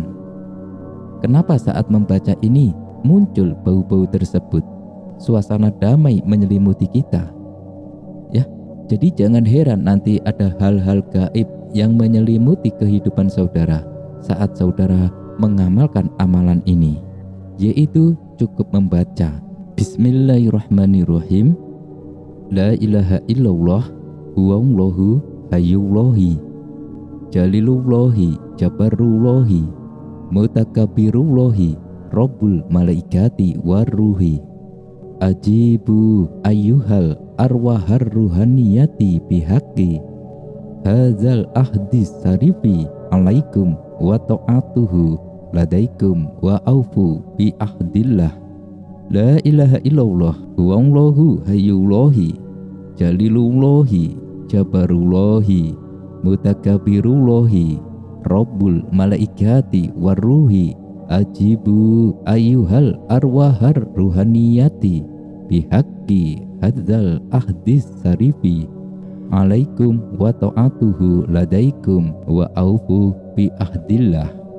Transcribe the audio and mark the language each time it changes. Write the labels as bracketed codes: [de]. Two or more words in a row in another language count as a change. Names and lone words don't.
[id] Kenapa saat membaca ini muncul bau-bau tersebut? Suasana damai menyelimuti kita. Jadi jangan heran nanti ada hal-hal gaib yang menyelimuti kehidupan saudara saat saudara mengamalkan amalan ini, yaitu cukup membaca [ar] بسم الله الرحمن الرحيم لا إله إلا الله هو الله حي الله جليل الله جبار الله متكبر الله رب الملائكة والروح. أجيبوا أيها الأرواح الروحانية بحق هذا العهد الشريف عليكم وطاعته لديكم وأوفوا بعهد الله. لا إله إلا الله هو الله حي الله جليل الله جبار الله متكبر الله رب الملائكة والروح. أجيبوا أيها الأرواح الروحانية بحق هذا العهد الشريف عليكم وطاعته لديكم وأوفوا بعهد الله.